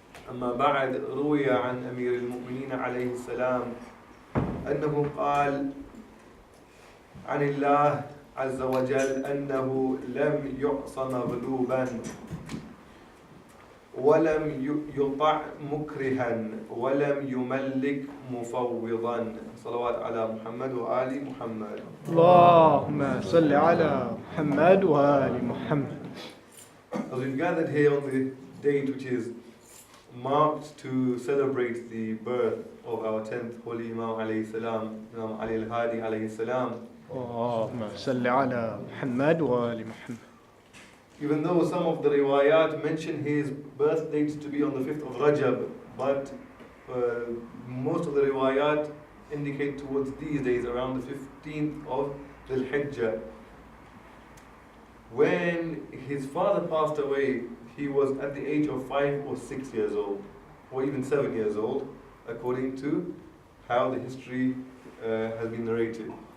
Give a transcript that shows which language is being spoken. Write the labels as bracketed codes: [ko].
[ar] أما بعد، روي عن أمير المؤمنين عليه السلام أنه قال عن الله عز وجل أنه لم يعص مغلوبا ولم يطع مكرها ولم يملك مفوضا. صلوات على محمد وآل محمد. اللهم صل على محمد وآل محمد. [en] As we've gathered here on the date which is marked to celebrate the birth of our 10th Holy Imam alayhi salam, Imam Ali al-Hadi alayhi salam. [ar] اللهم صل على محمد وآل محمد. [en] Even though some of the riwayat mention his birth date to be on the 5th of Rajab, but most of the riwayat indicate towards these days around the 15th of Dhul Hijjah. When his father passed away, he was at the age of 5 or 6 years old, or even 7 years old, according to how the history has been narrated.